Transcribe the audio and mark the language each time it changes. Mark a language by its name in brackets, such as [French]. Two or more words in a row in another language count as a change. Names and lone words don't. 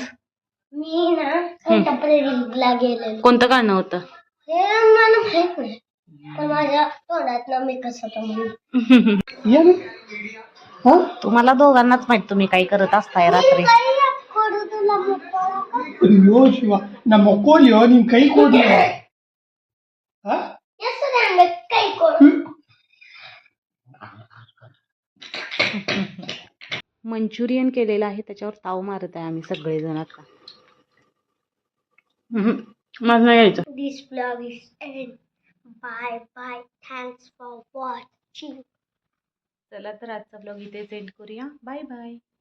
[Marathi] मी ना कंटेम्पररीला गेलेलो. कोणतं गाणं होतं? हे मला माहित नाही, पण माझ्या तोंडात ना मेकअप होता म्हणून. तुम्हाला दोघांनाच माहित तुम्ही काय करत असताय रात्री. [Kannada] ಅಯ್ಯೋ ಶಿವ, ನಮ್ಮ ಮಕ್ಕೋಲಿಯೋ ನಿನ್ ಕೈ ಕೊಡ್ಲಿ. [Marathi] मंचुरियन केलेलं आहे, त्याच्यावर ताव मारत आहे आम्ही सगळेजण आता. माझं नाही यायचं. [English] This vlog is end. Bye bye. Thanks for watching. [Marathi] चला तर आजचा ब्लॉग इथेच एंड करूया. [English] bye bye.